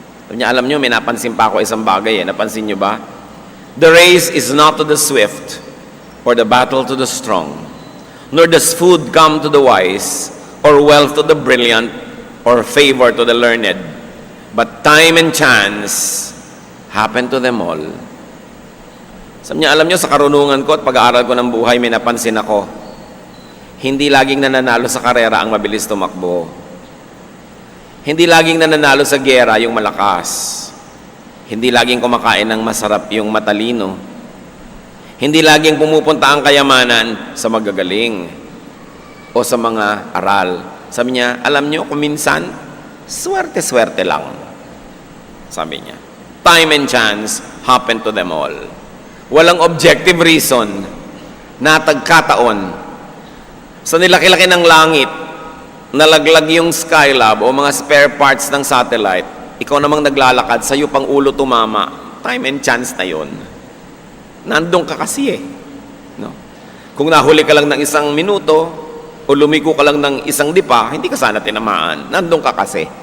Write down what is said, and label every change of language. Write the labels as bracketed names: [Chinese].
[Filipino] Alam niyo, may napansin pa ako isang bagay. Napansin niyo ba? [English] The race is not to the swift, or the battle to the strong, nor does food come to the wise, or wealth to the brilliant, or favor to the learned. But time and chance happen to them all. [Filipino] Sabi niya, alam niyo, sa karunungan ko at pag-aaral ko ng buhay, may napansin ako. Hindi laging nananalo sa karera ang mabilis tumakbo. Hindi laging nananalo sa giyera yung malakas. Hindi laging kumakain ng masarap yung matalino. Hindi laging pumupunta ang kayamanan sa magagaling o sa mga aral. Sabi niya, alam niyo, kung minsan, swerte-swerte lang. Sabi niya, [English] time and chance happen to them all. [Filipino] Walang [English] objective reason [Filipino] na tagkataon. Sa nilaki-laki ng langit, nalaglag yung Skylab o mga spare parts ng satellite, ikaw namang naglalakad, sa'yo pang ulo tumama, [English] time and chance [Filipino] na yon. Nandun ka kasi eh. No? Kung nahuli ka lang ng 1 minuto, o lumiko ka lang ng 1 dipa, hindi ka sana tinamaan. Nandun ka kasi.